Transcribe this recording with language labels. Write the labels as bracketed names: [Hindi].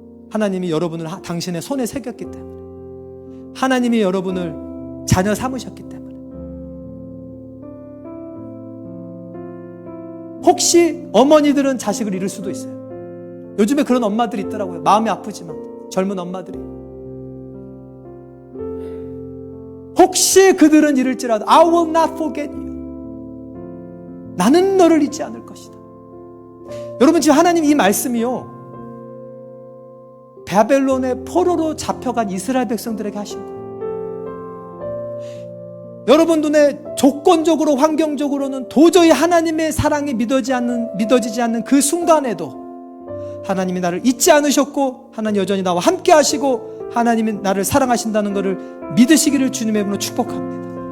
[Korean] 하나님이 여러분을 당신의 손에 새겼기 때문에, 하나님이 여러분을 자녀 삼으셨기 때문에, 혹시 어머니들은 자식을 잃을 수도 있어요. 요즘에 그런 엄마들이 있더라고요. 마음이 아프지만 젊은 엄마들이. 혹시 그들은 잃을지라도 [English] I will not forget you. [Korean] 나는 너를 잊지 않을 것이다. 여러분, 지금 하나님 이 말씀이요, 바벨론의 포로로 잡혀간 이스라엘 백성들에게 하신 거예요. 여러분 눈에 조건적으로, 환경적으로는 도저히 하나님의 사랑이 믿어지지 않는 그 순간에도 하나님이 나를 잊지 않으셨고, 하나님 여전히 나와 함께 하시고, 하나님이 나를 사랑하신다는 것을 믿으시기를 주님의 이름으로 축복합니다.